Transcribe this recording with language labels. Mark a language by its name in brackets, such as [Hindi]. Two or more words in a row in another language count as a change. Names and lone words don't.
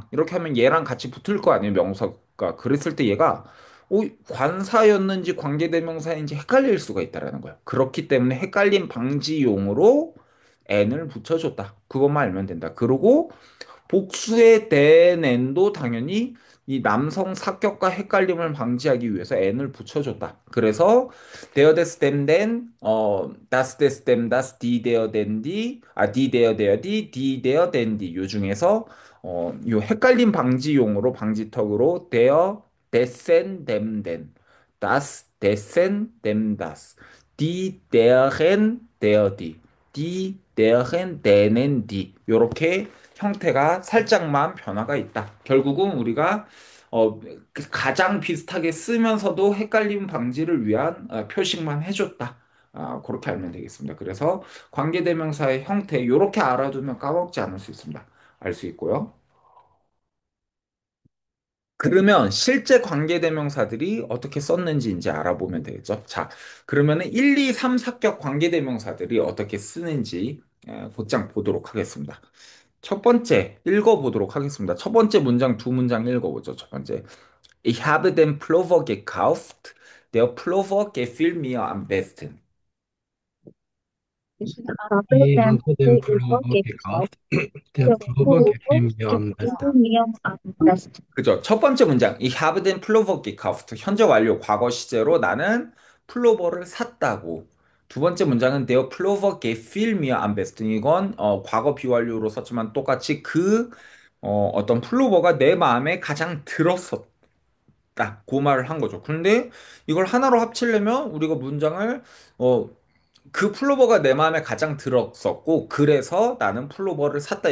[Korean] 이렇게 하면 얘랑 같이 붙을 거 아니에요, 명사가. 그랬을 때 얘가 관사였는지 관계대명사인지 헷갈릴 수가 있다라는 거예요. 그렇기 때문에 헷갈림 방지용으로 n을 붙여줬다. 그것만 알면 된다. 그리고 복수의 된 n도 당연히 이 남성 사격과 헷갈림을 방지하기 위해서 n을 붙여줬다. [German] 그래서 there des dem den, das des dem das, die der den die, die der die der den die [Korean] 요 중에서 요 헷갈림 방지용으로 방지턱으로 [German] there dessen dem den, das dessen dem das, die deren der die, die deren denen die [Korean] 요렇게 형태가 살짝만 변화가 있다. 결국은 우리가 어, 가장 비슷하게 쓰면서도 헷갈림 방지를 위한 표식만 해줬다. 그렇게 알면 되겠습니다. 그래서 관계대명사의 형태 이렇게 알아두면 까먹지 않을 수 있습니다. 알 수 있고요. 그러면 실제 관계대명사들이 어떻게 썼는지 이제 알아보면 되겠죠. 자, 그러면은 1, 2, 3, 4격 관계대명사들이 어떻게 쓰는지 곧장 보도록 하겠습니다. 첫 번째 읽어보도록 하겠습니다. 첫 번째 문장 두 문장 읽어보죠. 첫 번째. [German] Ich habe den Pullover gekauft. Der Pullover gefiel mir am besten. Ich habe Ich den habe den Pullover Pullover gekauft. gekauft. Der Der Pullover Pullover gefiel mir am besten. gefiel mir am besten. [Korean] 그죠? 첫 번째 문장. [German] Ich habe den Pullover gekauft. [Korean] 현재 완료 과거 시제로 나는 플로버를 샀다고. 두 번째 문장은 [German] Der Pullover gefiel mir am besten. [Korean] 이건 과거 비완료로 썼지만 똑같이 어떤 플로버가 내 마음에 가장 들었었다. 그 말을 한 거죠. 그런데 이걸 하나로 합치려면 우리가 문장을 어, 그 플로버가 내 마음에 가장 들었었고, 그래서 나는 플로버를 샀다.